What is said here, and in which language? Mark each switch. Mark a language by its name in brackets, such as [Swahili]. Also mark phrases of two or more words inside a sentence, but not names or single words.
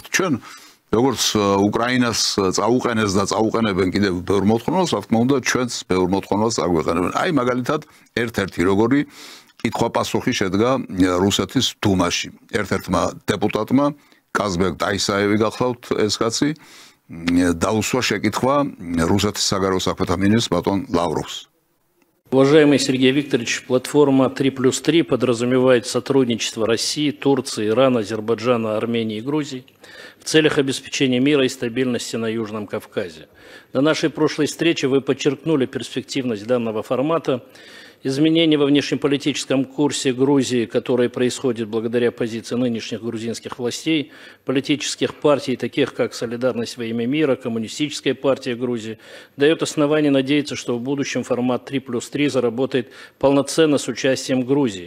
[Georgian] ჩვენ როგორც უკრაინას წაუყენეს და წაუყენებენ კიდევ ბევრ მოთხოვნას, რა თქმა უნდა, ჩვენც ბევრ მოთხოვნას აგვეყენებენ. აი მაგალითად, ერთ-ერთი როგორი კითხვა-პასუხი შედგა რუსეთის დუმაში. ერთ-ერთმა დეპუტატმა კაზბეკ ტაისაევი გახლავთ ეს კაცი დაუსვა შეკითხვა რუსეთის საგარეო საქმეთა მინისტრს ბატონ ლავროვს. [Russian] Уважаемый Сергей Викторович, платформа 3+3 подразумевает сотрудничество России, Турции, Ирана, Азербайджана, Армении и Грузии в целях обеспечения мира и стабильности на Южном Кавказе. На нашей прошлой встрече вы подчеркнули перспективность данного формата, изменения во внешнеполитическом курсе Грузии, которые происходят благодаря позиции нынешних грузинских властей, политических партий, таких как «Солидарность во имя мира», Коммунистическая партия Грузии, дает основание надеяться, что в будущем формат 3+3 заработает полноценно с участием Грузии.